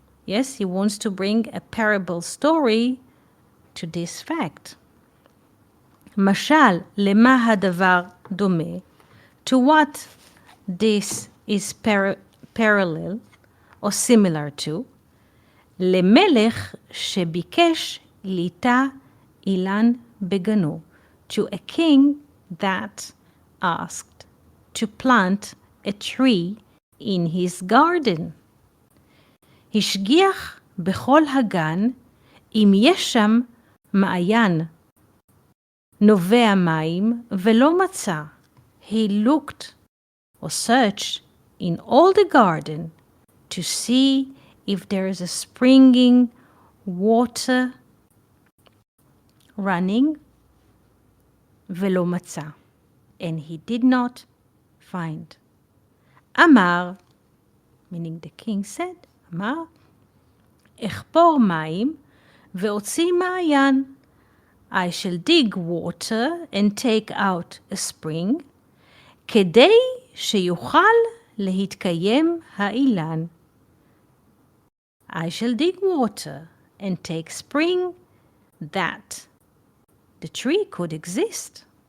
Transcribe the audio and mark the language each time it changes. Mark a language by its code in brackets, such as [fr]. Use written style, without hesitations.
[en] Yes, he wants to bring a parable story to this fact. [he] משל למה הדבר דומה? [en] To what this is parallel or similar to? [he] למלך שביקש ליטה אילן בגנו. [en] To a king that asked to plant a tree in his garden. [he] השגיח בכל הגן אם יש שם מעיין נובע מים ולא מצא. [en] He looked or searched in all the garden to see if there is a springing water running [he] ולא מצא. [en] And he did not find. [he] אמר, [en] meaning the king said, [he] אמר, אחפור מים ואוציא מעיין. [en] I shall dig water and take out a spring, [he] כדי שיוכל להתקיים האילן. [en] I shall dig water and take spring that the tree could exist.